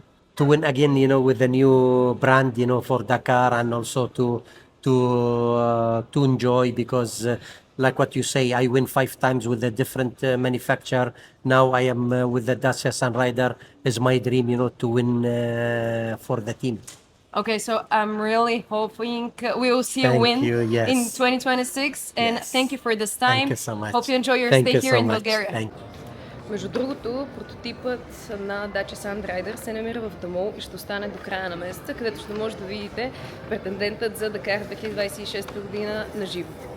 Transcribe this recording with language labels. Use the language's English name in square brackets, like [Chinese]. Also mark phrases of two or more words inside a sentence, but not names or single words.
[English] To win again, with a new brand, for Dakar, and also to enjoy, because like what you say, I win 5 times with a different manufacturer. Now I am with the Dacia Sandrider. Is my dream, to win for the team. Okay, so I'm really hoping we will see a Thank win you, yes. in 2026. And Yes. thank you for this time. Thank you so much. Hope you enjoy your Thank stay you here so in much. Bulgaria. Thank you. [Bulgarian] Между другото, прототипът на Dacia Sandrider се намира в Дамол и ще остане до края на месеца, където ще може да видите претендентът за Дакар 2026 година на живо.